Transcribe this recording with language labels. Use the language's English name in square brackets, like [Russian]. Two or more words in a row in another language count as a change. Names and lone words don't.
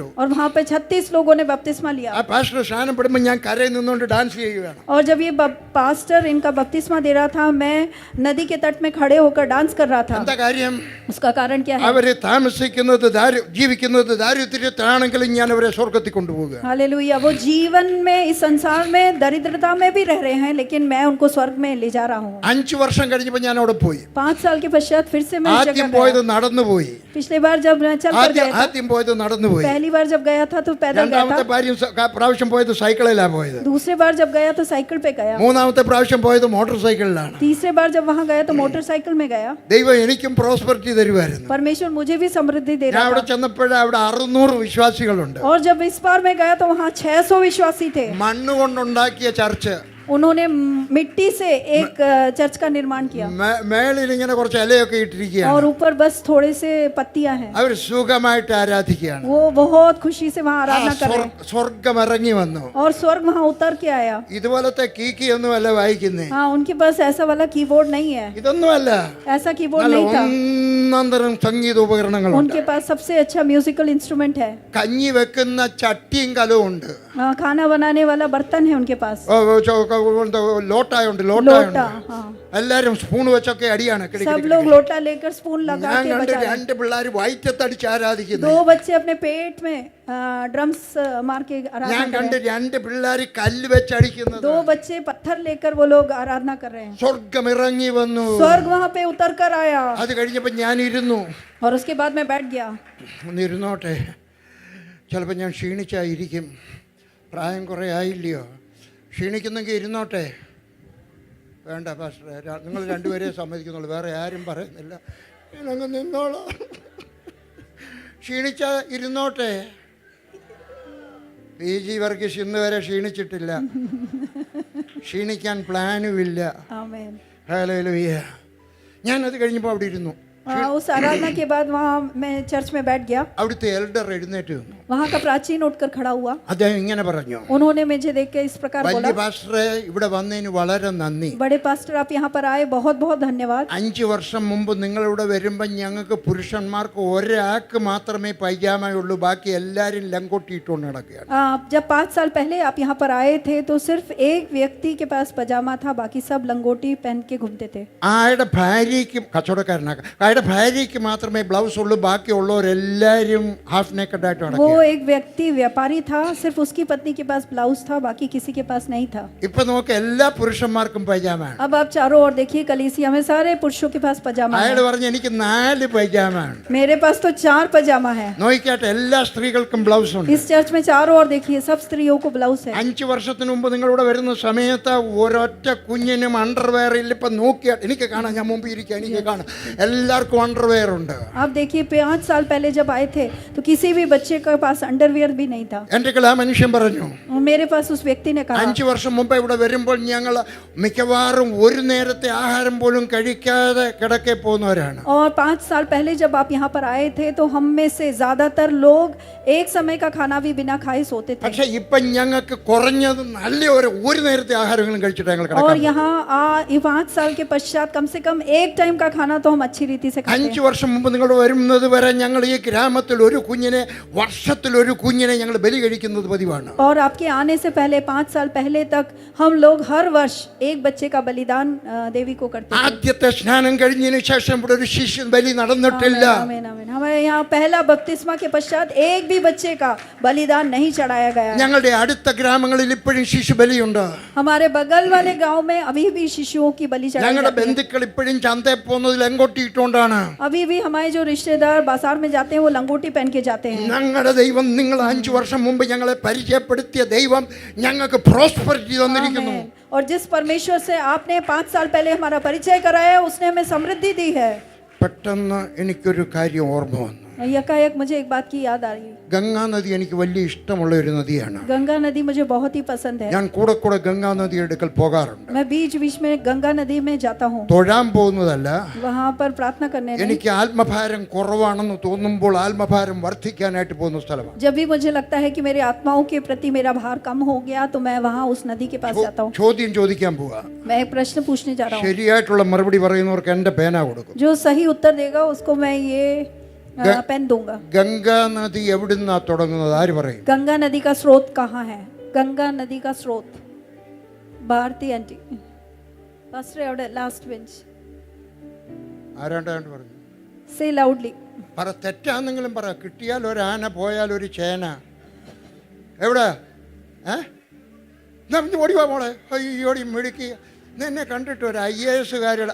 [Hindi] और वहाँ पे 36 लोगों ने बपतिस्मा लिया। [Malayalam] ആ പാസ്റ്റർ സ്നാനപ്പെടുമ്പോൾ ഞാൻ കരയിൽ നിന്നുകൊണ്ട് ഡാൻസ് ചെയ്യുകയാണ്. [Hindi] और जब ये पास्टर इनका बपतिस्मा दे रहा था, मैं नदी के तट में खड़े होकर डांस कर रहा था। [Malayalam] എന്താ കാര്യം? [Hindi] उसका कारण क्या है? [Malayalam] അവര് താമസിക്കുന്നത് ജീവിക്കുന്നത് ദാരിദ്ര്യത്തിലാണെങ്കിലും ഞാൻ അവരെ സ്വർഗ്ഗത്തിൽ കൊണ്ടുപോകുക. [Hindi] हालेलुया। वो जीवन में इस संसार में दरिद्रता में भी रह रहे हैं, लेकिन मैं उनको स्वर्ग में ले जा रहा हूँ। [Malayalam] 5 വർഷം കഴിഞ്ഞപ്പോൾ ഞാൻ അവിടെ പോയി. [Hindi] 5 साल के पश्चात फिर से मैं इस [Malayalam] ആദ്യം [Hindi] जगह [Malayalam] പോയത് [Hindi] गया। [Malayalam] നടന്നു പോയി. [Hindi] पिछली बार जब मैं चल कर गया था, [Malayalam] ആദ്യം പോയത് നടന്നു പോയി. [Hindi] पहली बार जब गया था तो पैदल गया [Malayalam] രണ്ടാമത്തെ പ്രാവശ്യം പോയത് സൈക്കിളിലാണ് പോയത്. [Hindi] दूसरे बार जब गया तो साइकिल पे गया। [Malayalam] മൂന്നാമത്തെ പ്രാവശ്യം പോയത് മോട്ടോർ സൈക്കിളിലാണ്. [Hindi] तीसरे बार जब वहाँ गया तो मोटरसाइकिल में गया। [Malayalam] ദൈവം എനിക്കും പ്രോസ്പെരിറ്റി തരുമായിരുന്നു. [Hindi] परमेश्वर मुझे भी समृद्धि दे [Malayalam] ഞാൻ [Hindi] रहा [Malayalam] അവിടെ [Hindi] था। [Malayalam] ചെന്നപ്പോഴേ അവിടെ 600 വിശ്വാസികളുണ്ട്. [Hindi] और जब इस बार मैं गया तो वहाँ 600 विश्वासी थे। [Malayalam] മണ്ണ് കൊണ്ടുണ്ടാക്കിയ ചർച്ച്. [Hindi] उन्होंने मिट्टी से एक चर्च का निर्माण किया [Malayalam] മേളിൽ ഇങ്ങനെ കുറച്ച് ഇലയൊക്കെ ഇട്ടിരിക്കുകയാണ്. [Hindi] और ऊपर बस थोड़े से पत्तियां हैं। [Malayalam] അവർ സുഖമായിട്ട് ആരാധിക്കുകയാണ്. [Hindi] वो बहुत खुशी से वहाँ आराधना कर रहे हैं [Malayalam] സ്വർഗം ഇറങ്ങി വന്നു. [Hindi] और स्वर्ग वहाँ उतर के आया। [Malayalam] ഇതുപോലത്തെ കീക്കിയൊന്നും അല്ല വായിക്കുന്നേ. [Hindi] हाँ, उनके पास ऐसा वाला कीबोर्ड नहीं है, [Malayalam] ഇതൊന്നും അല്ല. [Hindi] ऐसा कीबोर्ड [Malayalam] നല്ല [Hindi] नहीं था। [Malayalam] ഒന്നാന്തരം സംഗീത ഉപകരണങ്ങളുണ്ട്. [Hindi] उनके पास सबसे अच्छा म्यूजिकल इंस्ट्रूमेंट है। [Malayalam] കഞ്ഞി വെക്കുന്ന ചട്ടിയും കലവും ഉണ്ട്. [Hindi] खाना बनाने वाला बर्तन है उनके पास, [Malayalam] ലോട്ടായുണ്ട്. [Hindi] लोटा। हाँ, [Malayalam] എല്ലാരും സ്പൂൺ വെച്ചൊക്കെ അടിയാണ്. [Hindi] सब लोग लोटा लेकर स्पून लगा [Malayalam] ഞാൻ [Hindi] के [Malayalam] കണ്ട് [Hindi] बजा रहे हैं। [Malayalam] 2 പിള്ളേർ വയറ്റത്തടിച്ച് ആരാധിക്കുന്നു. [Hindi] 2 बच्चे अपने पेट में ड्रम्स मार के [Malayalam] ഞാൻ [Hindi] आराधना कर [Malayalam] കണ്ട് [Hindi] रहे हैं। [Malayalam] 2 പിള്ളേർ കല്ല് വെച്ചടിക്കുന്നത്. [Hindi] 2 बच्चे पत्थर लेकर वो लोग आराधना कर रहे हैं। [Malayalam] സ്വർഗം ഇറങ്ങി വന്നു. [Hindi] स्वर्ग वहाँ पे उतर कर आया [Malayalam] അത് കഴിഞ്ഞപ്പോൾ ഞാൻ ഇരുന്നു. [Hindi] और उसके बाद मैं बैठ गया। [Malayalam] ഒന്ന് ഇരുന്നോട്ടെ, ചിലപ്പോൾ ഞാൻ ക്ഷീണിച്ചായിരിക്കും. പ്രായം കുറേ ആയില്ലയോ? ക്ഷീണിക്കുന്നെങ്കിൽ ഇരുന്നോട്ടെ. വേണ്ട പാസ്റ്ററെ, നിങ്ങൾ രണ്ടുപേരെ സമ്മതിക്കുന്നുള്ളൂ, വേറെ ആരും പറയുന്നില്ല. ഞാനങ്ങ് നിന്നോളാം. ക്ഷീണിച്ചാൽ ഇരുന്നോട്ടെ. PG വർഗീസ് ഇന്ന് വരെ ക്ഷീണിച്ചിട്ടില്ല, ക്ഷീണിക്കാൻ പ്ലാനുമില്ല. [Hindi] आमीन। [Malayalam] ഹല്ലേലൂയ. ഞാനത് കഴിഞ്ഞപ്പോൾ അവിടെ ഇരുന്നു. [Hindi] उस आराधना के बाद वहाँ मैं चर्च में बैठ गया। [Malayalam] അവിടുത്തെ എൽഡർ എഴുന്നേറ്റ് നിന്നു. [Hindi] वहाँ का प्राचीन उठकर खड़ा हुआ। [Malayalam] അദ്ദേഹം ഇങ്ങനെ പറഞ്ഞു, [Hindi] उन्होंने मुझे देख के इस प्रकार [Malayalam] വലിയ [Hindi] बोला, [Malayalam] പാസ്റ്ററെ, ഇവിടെ വന്നതിന് വളരെ നന്ദി. [Hindi] बड़े पास्टर आप यहाँ पर आए, बहुत बहुत धन्यवाद। [Malayalam] 5 വർഷം മുമ്പ് നിങ്ങളിവിടെ വരുമ്പോൾ ഞങ്ങൾക്ക് പുരുഷന്മാർക്ക് ഒരാൾക്ക് മാത്രമേ പൈജാമയുള്ളൂ, ബാക്കി എല്ലാവരും ലങ്കോട്ടി ഇട്ടുകൊണ്ട് നടക്കുകയാണ്. [Hindi] जब 5 साल पहले आप यहाँ पर आए थे तो सिर्फ एक व्यक्ति के पास पजामा था, बाकी सब लंगोटी पहन के घूमते थे। [Malayalam] അയാളുടെ ഭാര്യയ്ക്ക് കച്ചവടക്കാരനാക്കാം, അയാളുടെ ഭാര്യയ്ക്ക് മാത്രമേ ബ്ലൗസ് ഉള്ളൂ, ബാക്കിയുള്ളവരെല്ലാവരും [English] half naked [Hindi] वो [Malayalam] നടക്കുക. [Hindi] एक व्यक्ति व्यापारी था, सिर्फ उसकी पत्नी के पास ब्लाउज था, बाकी किसी के पास नहीं था। [Malayalam] ഇപ്പൊ നോക്ക്, എല്ലാ പുരുഷന്മാർക്കും പൈജാമാണ്. [Hindi] अब आप चारों ओर देखिए, कलीसिया में सारे पुरुषों के पास पजामा [Malayalam] അയാൾ [Hindi] है। [Malayalam] പറഞ്ഞു, എനിക്ക് 4 പൈജാമാണ്. [Hindi] मेरे पास तो 4 पजामा है। [Malayalam] നോക്കിയാട്ടെ, എല്ലാ സ്ത്രീകൾക്കും ബ്ലൗസ് ഉണ്ട്. [Hindi] इस चर्च में चारों ओर देखिए, सब स्त्रियों को ब्लाउज है। [Malayalam] 5 വർഷത്തിന് മുമ്പ് നിങ്ങളിവിടെ വരുന്ന സമയത്ത് ഒരൊറ്റ കുഞ്ഞിനും അണ്ടർവെയർ ഇല്ല. ഇപ്പൊ നോക്കിയാൽ എനിക്ക് കാണാം, ഞാൻ മുമ്പ് ഇരിക്കുക, എനിക്ക് കാണാം, എല്ലാവർക്കും അണ്ടർവെയർ ഉണ്ട്. [Hindi] आप देखिए, 5 साल पहले जब आए थे तो किसी भी बच्चे के पास अंडरवियर भी नहीं था। [Malayalam] എൻ്റെ ആ മനുഷ്യൻ പറഞ്ഞു, [Hindi] और मेरे पास उस व्यक्ति ने कहा, [Malayalam] 5 വർഷം മുമ്പ് ഇവിടെ വരുമ്പോൾ ഞങ്ങൾ മിക്കവാറും ഒരു നേരത്തെ ആഹാരം പോലും കഴിക്കാതെ കിടക്കെ പോകുന്നവരാണ്. [Hindi] और 5 साल पहले जब आप यहाँ पर आए थे तो हम में से ज्यादातर लोग एक समय का खाना भी बिना खाए सोते थे। [Malayalam] പക്ഷെ ഇപ്പൊ ഞങ്ങൾക്ക് കുറഞ്ഞത് നല്ല ഒരു നേരത്തെ ആഹാരങ്ങളും കഴിച്ചിട്ട് ഞങ്ങൾ [Hindi] और [Malayalam] കിടക്കാം. [Hindi] यहाँ 5 साल के पश्चात कम से कम एक टाइम का खाना तो हम अच्छी रीति से खाते [Malayalam] 5 [Hindi] हैं। [Malayalam] വർഷം മുമ്പ് നിങ്ങൾ വരുന്നത് വരെ ഞങ്ങൾ ഈ ഗ്രാമത്തിൽ ഒരു കുഞ്ഞിനെ, വർഷത്തിൽ ഒരു കുഞ്ഞിനെ ഞങ്ങൾ ബലി കഴിക്കുന്നത് പതിവാണ്. [Hindi] और आपके आने से पहले 5 साल पहले तक हम लोग हर वर्ष एक बच्चे का बलिदान देवी को करते थे। [Malayalam] ആദ്യത്തെ സ്നാനം കഴിഞ്ഞതിന് ശേഷം ഇവിടെ ഒരു ശിശു ബലി നടന്നിട്ടില്ല. [Hindi] आमीन, आमीन। हमारे यहाँ पहला बपतिस्मा के पश्चात एक भी बच्चे का बलिदान नहीं चढ़ाया गया है। [Malayalam] ഞങ്ങളുടെ അടുത്ത ഗ്രാമങ്ങളിൽ ഇപ്പോഴും ശിശു ബലിയുണ്ട്. [Hindi] हमारे बगल वाले गांव में अभी भी शिशुओं की बलि चढ़ाई [Malayalam] ഞങ്ങളുടെ [Hindi] जाती है। [Malayalam] ബന്ധുക്കൾ ഇപ്പോഴും ചന്തയിൽ പോകുന്നത് ലങ്കോട്ടി ഇട്ടുകൊണ്ടാണ്. [Hindi] अभी भी हमारे जो रिश्तेदार बाजार में जाते हैं वो लंगोटी पहन के जाते हैं। [Malayalam] ഞങ്ങളുടെ ദൈവം, നിങ്ങൾ 5 വർഷം മുമ്പ് ഞങ്ങളെ പരിചയപ്പെടുത്തിയ ദൈവം ഞങ്ങൾക്ക് പ്രോസ്പെരിറ്റി തന്നിരിക്കുന്നു. [Hindi] आमीन। और जिस परमेश्वर से आपने 5 साल पहले हमारा परिचय कराया, उसने हमें समृद्धि दी है। [Malayalam] പെട്ടെന്ന് എനിക്കൊരു കാര്യം ഓർമ്മ വന്നു. [Hindi] यकायक मुझे एक बात की याद आ रही है। [Malayalam] ഗംഗാ നദി എനിക്ക് വലിയ ഇഷ്ടമുള്ള ഒരു നദിയാണ്. [Hindi] गंगा नदी मुझे बहुत ही पसंद है। [Malayalam] ഞാൻ കൂടെ കൂടെ ഗംഗാ നദിയുടെ അടുക്കൽ പോകാറുണ്ട്. [Hindi] मैं बीच बीच में गंगा नदी में जाता हूँ। [Malayalam] തൊഴാൻ പോകുന്നതല്ല, [Hindi] वहाँ पर प्रार्थना करने नहीं। [Malayalam] എനിക്ക് ആത്മഭാരം കുറവാണെന്ന് തോന്നുമ്പോൾ ആത്മഭാരം വർദ്ധിക്കാനായിട്ട് പോകുന്ന സ്ഥലമാണ്. [Hindi] जब भी मुझे लगता है कि मेरे आत्माओं के प्रति मेरा भार कम हो गया तो मैं वहाँ उस नदी के पास जाता हूँ। [Malayalam] ചോദ്യം ചോദിക്കാൻ പോവാ. [Hindi] मैं एक प्रश्न पूछने जा रहा हूँ। [Malayalam] ശരിയായിട്ടുള്ള മറുപടി പറയുന്നവർക്ക് എന്റെ പേന കൊടുക്കും. [Hindi] जो सही उत्तर देगा उसको मैं ये पेन दूंगा। [Malayalam] ഗംഗാ നദി എവിടുന്നാ തുടങ്ങുന്നത്? ആര് പറയും? [Hindi] गंगा नदी का स्रोत कहाँ है? गंगा नदी का स्रोत भारती आंटी पास्टर [Malayalam] അവിടെ [English] last bench [Malayalam] ആരാണ്ടാണ്ട് പറഞ്ഞു. [English] Say loudly. [Malayalam] പറ, തെറ്റാന്നെങ്കിലും പറ. കിട്ടിയാൽ ഒരു ആന, പോയാൽ ഒരു ചേന. എവിടെ? ഓടിവാ മോളെ. അയ്യോടി മിടുക്കി. എന്നെ കണ്ടിട്ട് ഒരു IAS കാര്യങ്ങൾ.